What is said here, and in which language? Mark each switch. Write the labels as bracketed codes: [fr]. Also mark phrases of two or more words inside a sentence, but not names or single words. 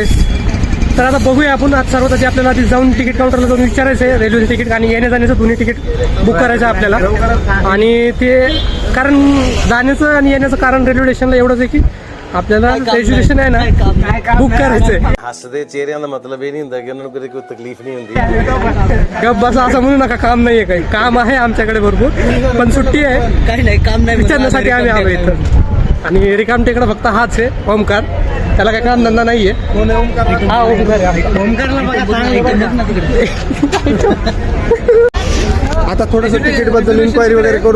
[mr] तर आता बघूया आपण आज सर्वात आधी आपल्याला आधी जाऊन [en] ticket counter [mr] जाऊन विचारायचं आहे रेल्वेचं तिकीट आणि येण्या जाण्याचं दोन्ही [en] ticket book [mr] करायचं आहे आपल्याला. आणि ते कारण जाण्याचं आणि येण्याचं कारण [en] railway station [mr] एवढंच आहे की आपल्याला रेजर्वेशन आहे ना बुक करायचंय. [pa] ਹੱਸਦੇ ਚਿਹਰਿਆਂ ਦਾ ਮਤਲਬ ਇਹ ਨਹੀਂ ਹੁੰਦਾ ਕਿ ਉਹਨਾਂ ਨੂੰ ਕਦੇ ਕੋਈ ਤਕਲੀਫ ਨਹੀਂ ਹੁੰਦੀ. [mr] गप बसा असं म्हणू नका. काम नाहीये काही. काम आहे आमच्याकडे भरपूर, पण सुट्टी आहे. काही नाही काम नाही. विचारण्यासाठी आम्ही आलो इथं. आणि रिकाम टेकडा फक्त हाच आहे ओमकार. त्याला काही काम धंदा नाहीये. हा ओमकारला बघा चांगलं. आता थोडंसं तिकीट बद्दल इन्क्वायरी वगैरे करून घेतो.